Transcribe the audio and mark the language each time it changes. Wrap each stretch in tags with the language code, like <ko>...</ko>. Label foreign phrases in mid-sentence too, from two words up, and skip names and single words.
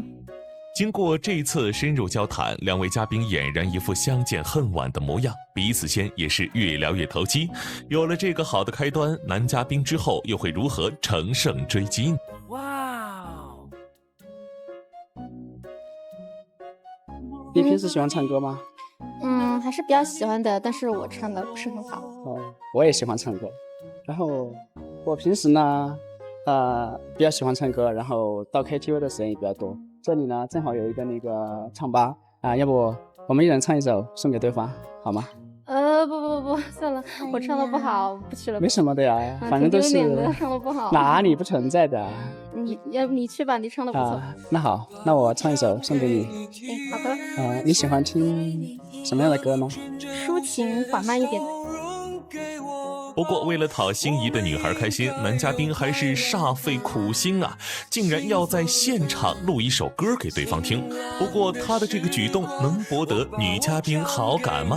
<zh>經過這次深入交談，2位嘉賓儼然一副相見恨晚的模樣，彼此間也是越聊越投機。有了這個好的開端，男嘉賓之後又會如何乘勝追擊？哇！你平時喜歡唱歌嗎？還是比較喜歡的，但是我唱的不是很好。我也喜歡唱歌，然後我平時呢，比較喜歡唱歌，然後到 KTV 的時間也比較多。這裡呢，正好有一個那個唱吧要不我們一人唱一首送給對方，好嗎？不，算了，我唱的不好，不去了。沒什麼的呀，反正都是唱的不好。哪裡不存在的？你去吧，你唱的不錯。那好，那我唱一首送給你。好的。你喜歡聽什麼樣的歌呢？抒情緩慢一點。不過為了討心儀的女孩開心，男嘉賓還是煞費苦心啊，竟然要在現場錄一首歌給對方聽。不過他的這個舉動能博得女嘉賓好感嗎？</zh>